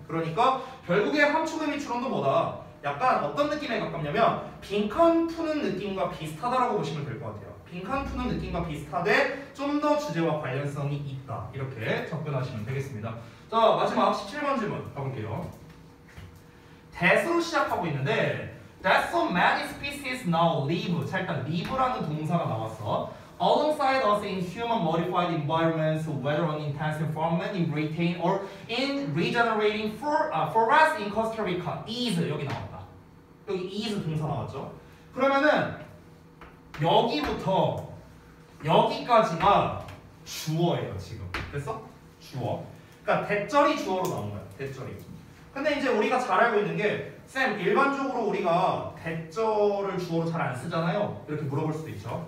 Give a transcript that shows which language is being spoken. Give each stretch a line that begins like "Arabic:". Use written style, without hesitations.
Korean: 그러니까 결국에 함축의 미추론도 뭐다? 약간 어떤 느낌에 가깝냐면 빈칸 푸는 느낌과 비슷하다라고 보시면 될 것 같아요. 빈칸 푸는 느낌과 비슷하되 좀 더 주제와 관련성이 있다. 이렇게 접근하시면 되겠습니다. 자, 마지막 17번 질문 가볼게요. that으로 시작하고 있는데
English: That so many species now live.
Korean: 자, 일단 live라는 동사가 나왔어.
English: Alongside us in human modified environments, whether on intensive farming, in retain or in regenerating forests in Costa Rica.
Korean: is 여기 나왔다. 여기 is 동사 나왔죠. 그러면은 여기부터 여기까지가 주어예요. 지금 됐어? 주어. 그러니까 대절이 주어로 나온 거야. 대절이. 근데 이제 우리가 잘 알고 있는 게 쌤, 일반적으로 우리가 대절을 주어로 잘 안 쓰잖아요. 이렇게 물어볼 수도 있죠.